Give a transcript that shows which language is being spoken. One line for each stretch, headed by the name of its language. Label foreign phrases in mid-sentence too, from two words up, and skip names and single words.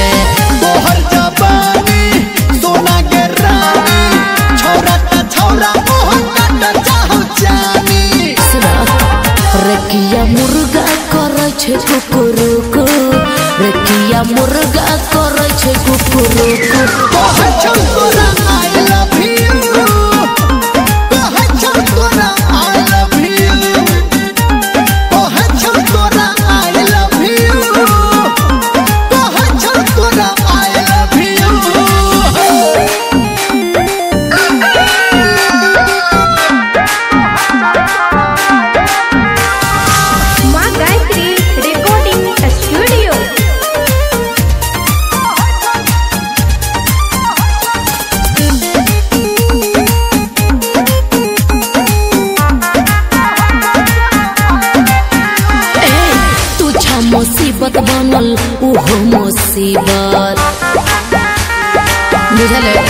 Maithili: तोहर जवानी सोना के रानी, छौरा ता छौरा मोह काट चाहो जानी। रेकिया मुर्गा करे छे कुकुरुकु, रेकिया मुर्गा करे छे कुकुरुकु। कहे चल तोरा
English: I love you,
Maithili: कहे चल तोरा
English: I love you,
Maithili: कहे चल तोरा
English: I love you,
Maithili: कहे चल तोरा
English: I love you।
Maithili: माँ गायत्री रिकॉर्डिंग स्टूडियो। तुझा मुसीबत बनल उहो मुसीबत बुझले।